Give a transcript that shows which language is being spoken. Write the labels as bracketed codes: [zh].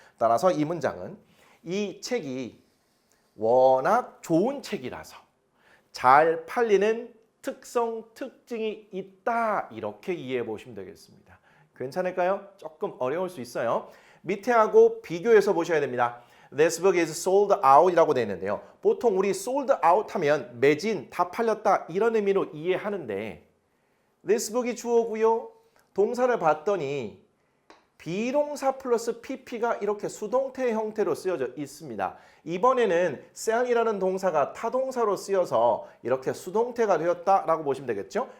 [ko] 따라서 이 문장은 이 책이 워낙 좋은 책이라서 잘 팔리는 특징이 있다 이렇게 이해해 보시면 되겠습니다. 괜찮을까요? 조금 어려울 수 있어요. 밑에 하고 비교해서 보셔야 됩니다. [en] This book is sold out [ko] 이라고 되어 있는데요. 보통 우리 sold out 하면 매진, 다 팔렸다 이런 의미로 이해하는데 This book이 주어고요. 동사를 봤더니 비동사 플러스 pp가 이렇게 수동태 형태로 쓰여져 있습니다. 이번에는 sell이라는 동사가 타동사로 쓰여서 이렇게 수동태가 되었다라고 보시면 되겠죠.